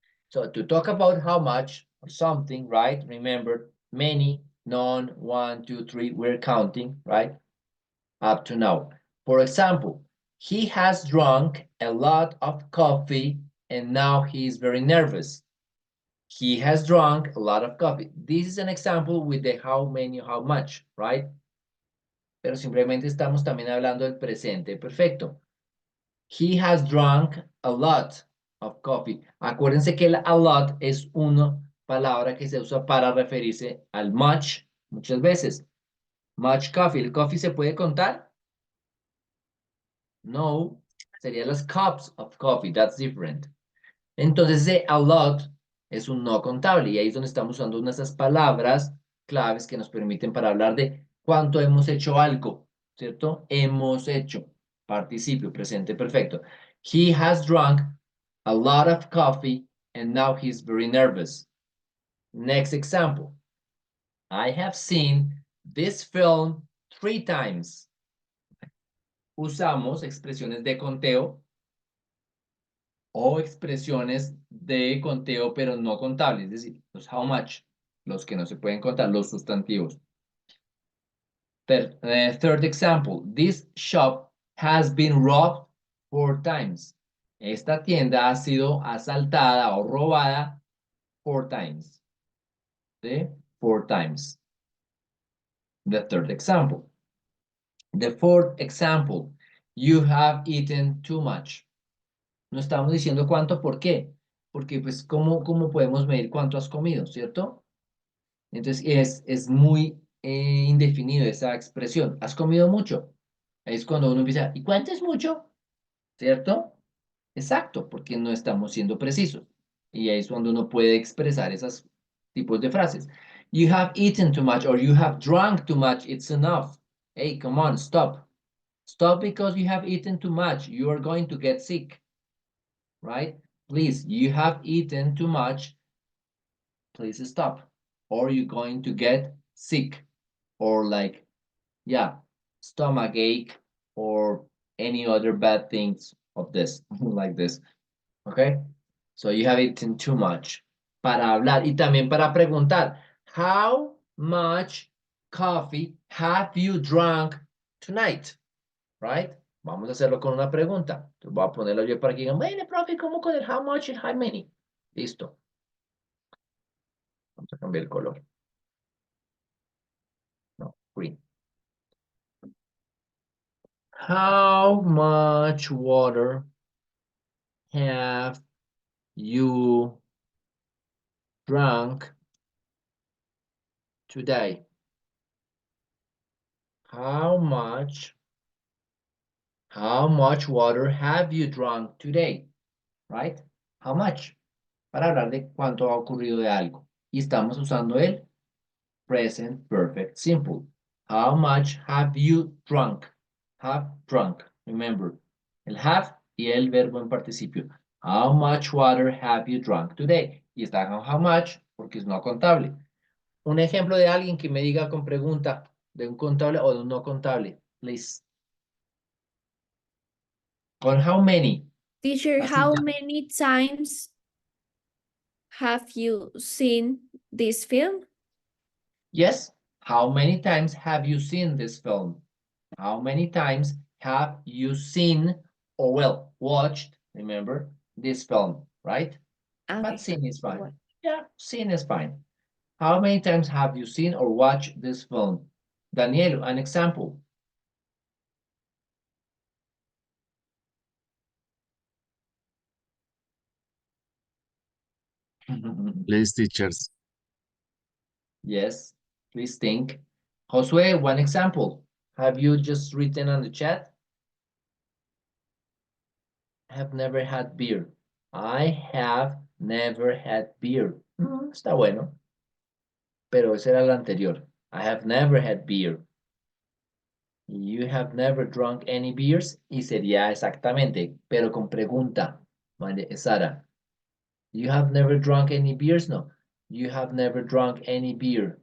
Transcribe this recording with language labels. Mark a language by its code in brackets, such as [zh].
[en] So to talk about how much or something, right? Remember, many, none, 1, 2, 3, we're counting, right? Up to now. For example, he has drunk a lot of coffee and now he is very nervous. He has drunk a lot of coffee. This is an example with the how many, how much, right? [es] Pero simplemente estamos también hablando del presente perfecto. [en] He has drunk a lot of coffee. [es] Acuérdense que el a lot es una palabra que se usa para referirse al much muchas veces. [en] Much coffee. [es] ¿El coffee se puede contar? No, serían las cups of coffee. [en] That's different. [es] Entonces, ese a lot es un no contable y ahí es donde estamos usando una de esas palabras claves que nos permiten para hablar de cuánto hemos hecho algo, ¿cierto? Hemos hecho. Participio, presente perfecto. [en] He has drunk a lot of coffee and now he's very nervous. Next example. I have seen this film 3 times. [es] Usamos expresiones de conteo o expresiones de conteo pero no contables, es decir, los how much, los que no se pueden contar, los sustantivos. [en] Third example, this shop has been robbed 4 times. [es] Esta tienda ha sido asaltada o robada [en] 4 times. ¿Sí? 4 times. The third example. The fourth example, you have eaten too much. [es] No estamos diciendo cuánto, ¿por qué? Porque pues, ¿cómo podemos medir cuánto has comido, cierto? Entonces, es muy indefinido esa expresión. ¿Has comido mucho? Ahí es cuando uno empieza, ¿y cuánto es mucho? ¿Cierto? Exacto, porque no estamos siendo precisos. Y ahí es cuando uno puede expresar esos tipos de frases. [en] You have eaten too much or you have drunk too much. It's enough. Hey, come on, stop. Stop because you have eaten too much. You are going to get sick. Right? Please, you have eaten too much. Please stop. Or you're going to get sick. Or like, yeah, stomach ache or any other bad things of this, like this. Okay? So you have eaten too much. [es] Para hablar y también para preguntar, [en] how much coffee have you drunk tonight? Right? [es] Vamos a hacerlo con una pregunta. Entonces voy a ponerlo yo para que digan, bueno, profe, ¿cómo con el how much y how many? Listo. Vamos a cambiar el color. [en] No, green. How much water have you drunk today? How much water have you drunk today? Right? How much? [es] Para hablar de cuánto ha ocurrido de algo. Y estamos usando el present perfect simple. [en] How much have you drunk? Have drunk. [es] Remember, el have y el verbo en participio. [en] How much water have you drunk today? [es] Y está con how much porque es no contable. Un ejemplo de alguien que me diga con pregunta de un contable o de un no contable, please. [en] Con how many? Teacher, [es] Así [en] how [es] ya. [en] many times have you seen this film? Yes. How many times have you seen this film? How many times have you seen or well watched, remember, this film, right? But Okay. seen is fine. What? Yeah, seen is fine. How many times have you seen or watched this film? Daniel, an example. Please, teachers. Yes, please think. Josue, one example. Have you just written on the chat? Have never had beer. I have never had beer. [es] Está bueno. Pero ese era el anterior. [en] I have never had beer. You have never drunk any beers. [es] Y sería exactamente, pero con pregunta. Sara. [en] You have never drunk any beers? No. You have never drunk any beer.